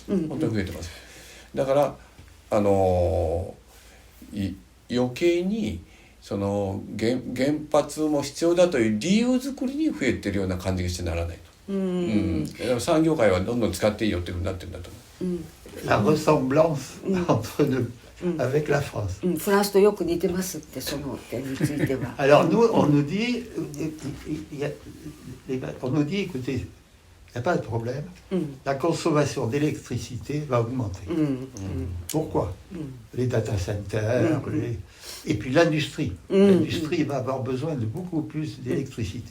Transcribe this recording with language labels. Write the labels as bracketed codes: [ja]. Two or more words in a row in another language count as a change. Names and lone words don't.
[ja] 本当に増えてます。だから余計に原発も必要だという理由作りに増えてるような感じがしてならないと。産業界はどんどん使っていいよっていうふうになってるんだと思う。 [fr] La ressemblance entre avec la France. [ja] フランスとよく似てますってその点については。 [fr] Alors nous, on nous dit, écoutez, il n'y a pas de problème, la consommation d'électricité va augmenter. Pourquoi? Les [en] data centers, [fr] et puis l'industrie. L'industrie va avoir besoin de beaucoup plus d'électricité.